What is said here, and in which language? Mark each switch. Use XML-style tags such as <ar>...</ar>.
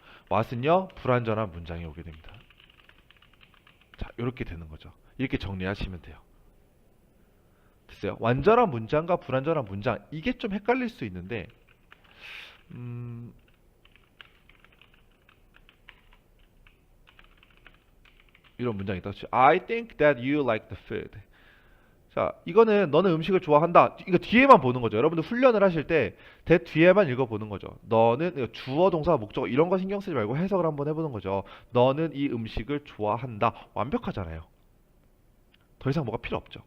<ko>what은요 불완전한 문장이 오게 됩니다. 자, 이렇게 되는 거죠. 이렇게 정리하시면 돼요. 됐어요? 완전한 문장과 불완전한 문장 이게 좀 헷갈릴 수 있는데 이런 문장이 있다.</ko> <en>I think that you like the food.</en> <ko>자, 이거는 너는 음식을 좋아한다. 이거 뒤에만 보는 거죠. 여러분들 훈련을 하실 때 that 뒤에만 읽어보는 거죠. 너는 주어, 동사, 목적어 이런 거 신경 쓰지 말고 해석을 한번 해보는 거죠. 너는 이 음식을 좋아한다. 완벽하잖아요. 더 이상 뭐가 필요 없죠.</ko>